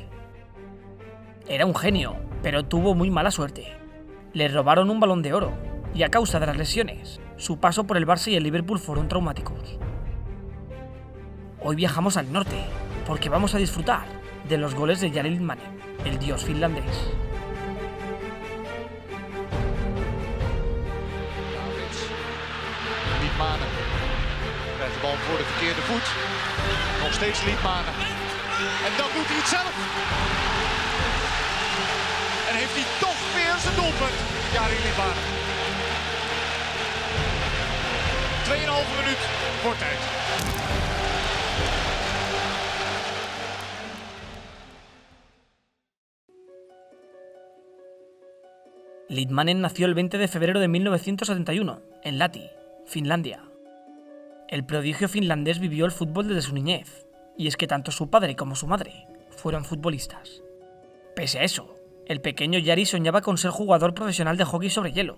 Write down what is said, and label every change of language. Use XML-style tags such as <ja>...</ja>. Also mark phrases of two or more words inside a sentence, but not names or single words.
<es>Era un genio, pero tuvo muy mala suerte. Le robaron un Balón de Oro, y a causa de las lesiones, su paso por el Barça y el Liverpool fueron traumáticos. Hoy viajamos al norte, porque vamos a disfrutar de los goles de Jari Litmanen, el dios finlandés.</es> <nl>Litmanen krijgt de bal voor de verkeerde voet. Nog steeds Litmanen. En dan doet hij het zelf. En heeft hij toch weer zijn doelpunt. Jari Litmanen. 2,5 minuut voor tijd.</nl> <es>Litmanen nació el 20 de febrero de 1971, en Lahti, Finlandia. El prodigio finlandés vivió el fútbol desde su niñez, y es que tanto su padre como su madre fueron futbolistas. Pese a eso, el pequeño Jari soñaba con ser jugador profesional de hockey sobre hielo.</es>